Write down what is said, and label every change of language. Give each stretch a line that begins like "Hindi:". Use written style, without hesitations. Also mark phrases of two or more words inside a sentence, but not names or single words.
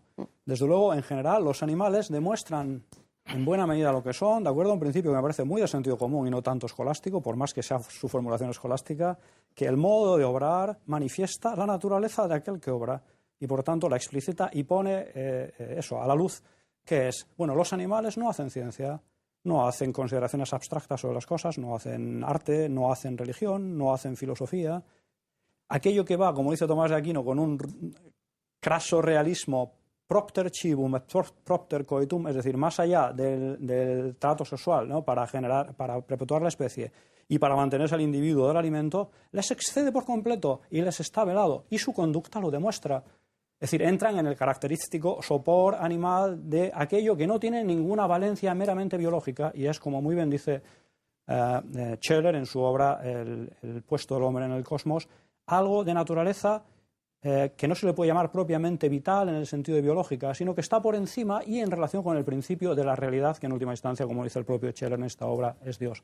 Spanish: Desde luego, en general, los animales demuestran en buena medida lo que son, de acuerdo a un principio que me parece muy de sentido común y no tanto escolástico, por más que sea su formulación escolástica, que el modo de obrar manifiesta la naturaleza de aquel que obra y, por tanto, la explicita y pone eso a la luz, que es, bueno, los animales no hacen ciencia, no hacen consideraciones abstractas sobre las cosas, no hacen arte, no hacen religión, no hacen filosofía. Aquello que va, como dice Tomás de Aquino, con un craso realismo
Latin: propter civum et propter coitum,
Spanish: es decir, más allá del trato sexual, ¿no? para perpetuar la especie y para mantenerse al individuo del alimento, les excede por completo y les está velado, y su conducta lo demuestra. Es decir, entran en el característico sopor animal de aquello que no tiene ninguna valencia meramente biológica, y es, como muy bien dice Scheller en su obra El puesto del hombre en el cosmos, algo de naturaleza que no se le puede llamar propiamente vital en el sentido de biológica, sino que está por encima y en relación con el principio de la realidad, que en última instancia, como dice el propio Scheller en esta obra, es Dios.